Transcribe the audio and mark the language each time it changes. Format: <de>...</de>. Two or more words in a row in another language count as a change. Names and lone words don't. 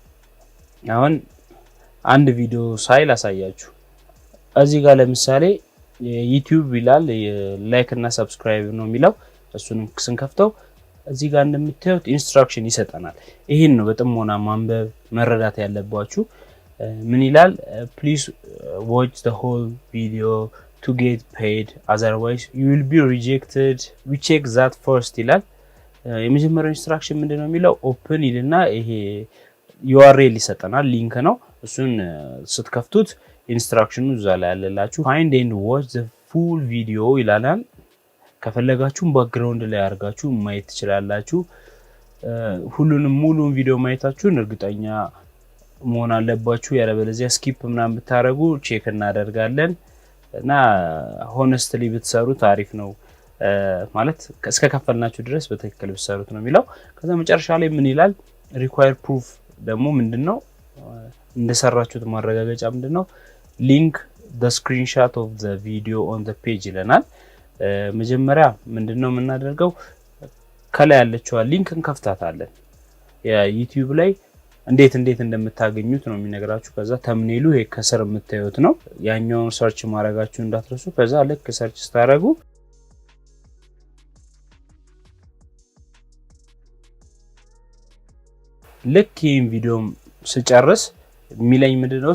<am>አሁን አንድ ቪዲዮ ሳይል አሳያችሁ። እዚህ ጋር ለምሳሌ ዩቲዩብ ይላል ላይክ እና ሰብስክራይብ ነው የሚለው እሱንም ስንከፍተው እዚህ ጋር እንደምታዩት ኢንስትራክሽን ይሰጠናል። ይሄን ነው በጥሞና ማንበብ መረዳት ያለባችሁ። ምን ይላል?</am> <en>please watch the whole video to get paid otherwise you will be rejected we check that first</en> <am>ይላል። የመጀመሪያው ኢንስትራክሽን ምንድነው የሚለው? ኦፕን ይልና ይሄ URL ይሰጠናል፣ ሊንክ ነው። እሱን ስትከፍቱት ኢንስትራክሽኑ እዛ ላይ ያለላችሁ find</am> <en>and watch the full video</en> <am>ይላል። ከፈለጋችሁ ባክግራውንድ ላይ አርጋችሁ ማየት ትችላላችሁ። ሁሉንም ሙሉን ቪዲዮ ማየታችሁን እርግጠኛ መሆን አለባችሁ። ያለበለዚያ ስኪፕ ምናምን ብታረጉ ቼክ እናደርጋለን እና ሆነስትሊ ብትሰሩት አሪፍ ነው ማለት እስከ ከፈልናችሁ ድረስ በትክክል ብትሰሩት ነው የሚለው። ከዛ መጨረሻ ላይ ምን ይላል?</am> <en>require proof</en> <am>ደግሞ ምንድነው እንደሰራችሁት ማረጋገጫ ምንድነው?</am> <en>link the screenshot of the video on the page</en> <am>ይለናል። መጀመሪያ ምንድነው የምናደርገው? ከላይ ያለችው ሊንክ እንከፍታታለን። የዩቲዩብ ላይ እንዴት እንደምታገኙት ነው የሚነግራችሁ። ከዛ ተምኔሉ ይሄ ከስር የምታዩት ነው። ያኛውን ሰርች ማድረጋችሁ እንዳትረሱ። ከዛ ልክ ሰርች ስታደርጉ ልክ ይሄን ቪዲዮ ስጨርስ የሚለኝ ምንድነው?</am>